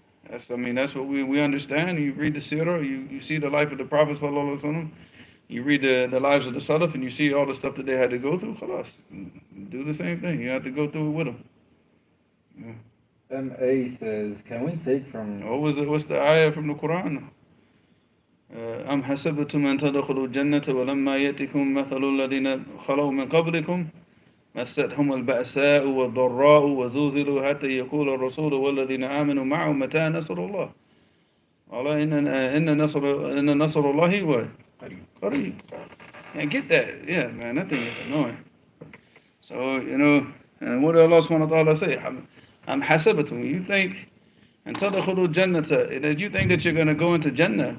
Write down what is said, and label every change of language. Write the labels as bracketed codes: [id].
[en] That's what we understand. You read the seerah, you see the life of the Prophet sallallahu alaihi wasallam. You read the lives of the Salaf, and you see all the stuff that they had to go through. Khalas, do the same thing. You have to go through it with them. Yeah. MA says, can we take from... What's the ayah from the Quran? [ar] أم حسبتم أن تدخلوا الجنة ولما يأتكم مثل الذين خلوا من قبلكم مستهم البأساء والضراء وزلزلوا حتى يقول الرسول والذين آمنوا معه متى نصر الله. [en] Allah, [ar] إن نصر الله هو قريب. [en] And get that, yeah, man, that thing is annoying. So, and what did Allah subhanahu wa ta'ala say? [ar] I'm hasabatum. [en] You think, and [ar] tadkhulu jannata, [en] that you think that you're going to go into Jannah.